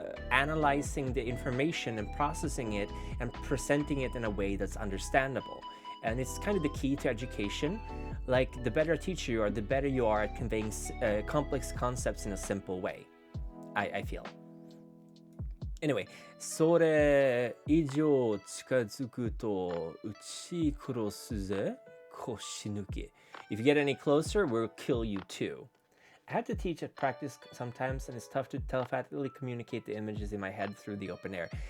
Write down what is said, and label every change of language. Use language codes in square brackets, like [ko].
[en] analyzing the information and processing it and presenting it in a way that's understandable. And it's kind of the key to education. Like, the better a teacher you are, the better you are at conveying complex concepts in a simple way, I feel. [ja] Anyway, それ以上近づくと撃ち殺すぜ、腰抜け. [en] If you get any closer, we'll kill you too. I had to teach at practice sometimes, and it's tough to telepathically communicate the images in my head through the open air.